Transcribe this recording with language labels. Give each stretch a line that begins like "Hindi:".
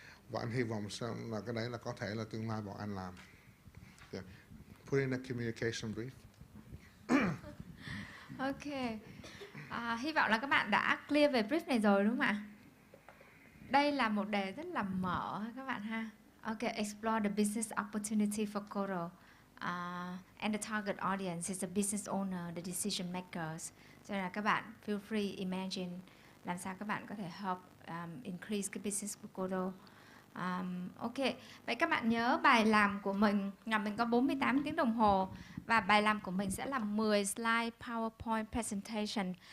Vietnamese: Và anh hy vọng là cái đấy là có thể là tương lai bọn anh làm.
English: Put in a communication brief. Ok.
Vietnamese: Hy vọng là các bạn đã clear về brief này rồi đúng không ạ? Đây là một đề rất là mở các bạn ha.
English: Ok, explore the business opportunity for Koto. And the target audience is the business owner, the decision makers.
Vietnamese: Cho nên là các bạn
English: feel free imagine
Vietnamese: làm sao các bạn có thể
English: help increase
Vietnamese: cái business của Koto. Ok, vậy các bạn nhớ bài làm của mình là mình có 48 tiếng đồng hồ và bài làm của mình sẽ là 10 slide PowerPoint presentation.